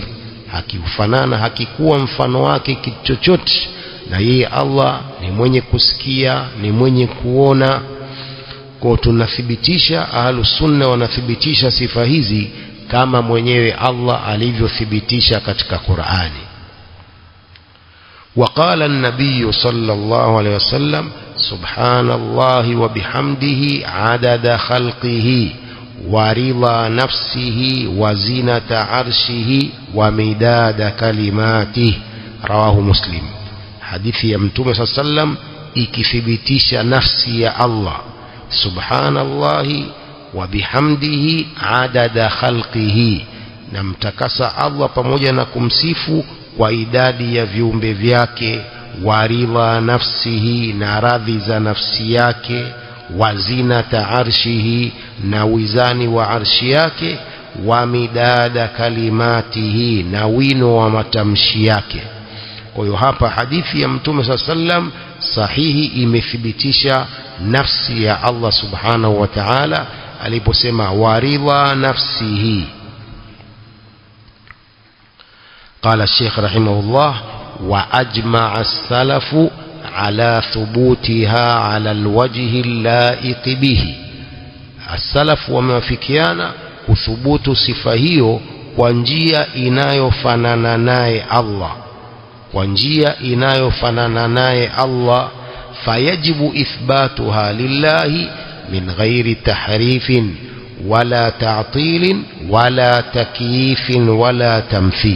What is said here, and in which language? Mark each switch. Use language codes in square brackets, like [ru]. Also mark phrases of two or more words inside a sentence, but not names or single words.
[sw] Hakifanana, hakikuwa mfano wake kitu chochote, na yeye Allah ni mwenye kusikia, ni mwenye kuona. Kwa tunathibitisha, [ar] أهل السنة [sw] wanathibitisha sifa hizi kama mwenyewe Allah alivyothibitisha katika Qur'ani. [ar] وقال النبي صلى الله عليه وسلم: سبحان الله وبحمده عدد خلقه ورضا نفسه وزنة عرشه ومداد كلماته. رواه مسلم. [sw] hadithi ya Mtume [ar] صلى الله عليه وسلم [sw] ikithibitisha nafsi ya Allah, [ar] سبحان الله وبحمده عدد خلقه, [sw] na mtakasa Allah pamoja na kumsifu kwa idadi ya viumbe vyake, [ar] ورضا نفسه, [sw] na radhi za nafsi yake, [ar] وزنة عرشه, [sw] na wizani wa arshi yake, [ar] ومداد كلماته, [sw] na wino wa matamshi yake. Kwa hiyo hapa hadithi ya Mtume sallam sahihi imethibitisha nafsi ya Allah [ar] سبحانه وتعالى [sw] aliposema [ar] ورضا نفسه. قال الشيخ رحمه الله وأجمع السلف على ثبوتها على الوجه اللائق به. [sw] السلف wamewafikiana kuthubutu sifa hiyo kwa njia inayofanana naye Allah, kwa njia inayofanana naye Allah. [ar] فيجب إثباتها لله من غير تحريف ولا تعطيل ولا تكييف ولا تمثيل.